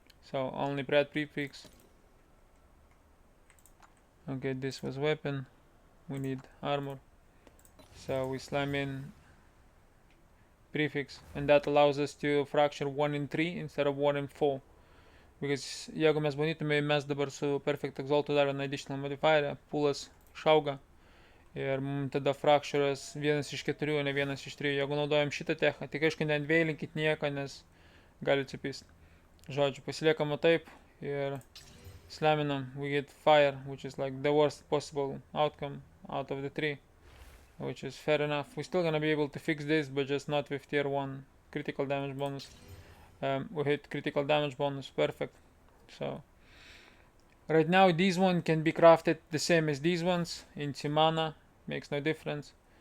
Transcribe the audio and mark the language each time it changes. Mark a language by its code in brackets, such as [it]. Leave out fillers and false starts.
[en] So only Pratt prefix. Okay, this was weapon. We need armor. So we slam in prefix, and that allows us to fracture 1 in 3 instead of 1 in 4. Because [lt] jeigu mes bandytume mes dabar su Perfect Exaltu dar vieną [en] additional modifier, [lt] poolas išauga ir mums tada fracturas 1 iš 4, o ne 1 iš 3. Jeigu naudojam šitą techą, tik aišku neanveilinkit nieko, nes gali atsipist. Žodžiu, pasiliekama taip ir slaminam, [en] we get fire, which is like the worst possible outcome out of the 3, which is fair enough. We're still gonna be able to fix this, but just not with tier 1 critical damage bonus. We hit critical damage bonus, perfect. So right now these one can be crafted the same as these ones into mana, makes no difference.